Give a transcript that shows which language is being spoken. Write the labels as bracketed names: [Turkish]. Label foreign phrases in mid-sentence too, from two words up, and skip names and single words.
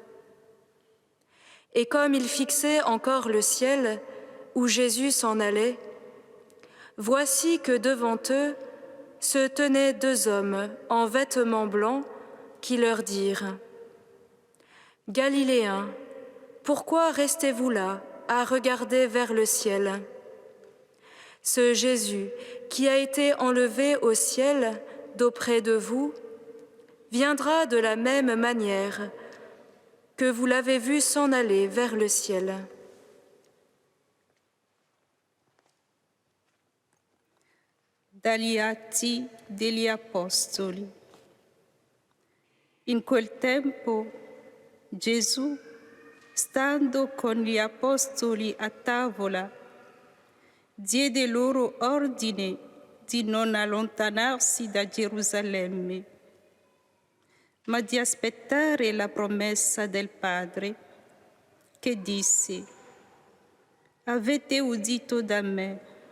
[French] Et comme ils fixaient encore le ciel, où Jésus s'en allait, voici que devant eux se tenaient deux hommes en vêtements blancs qui leur dirent : « Galiléens, pourquoi restez-vous là à regarder vers le ciel ? Ce Jésus qui a été enlevé au ciel d'auprès de vous viendra de la même manière que vous l'avez vu s'en aller vers le ciel. » [Italian] Dagli Atti degli Apostoli. In quel tempo Gesù, stando con gli apostoli a tavola, diede loro ordine di non allontanarsi da Gerusalemme, ma di aspettare la promessa del Padre, che disse: «Avete udito da me.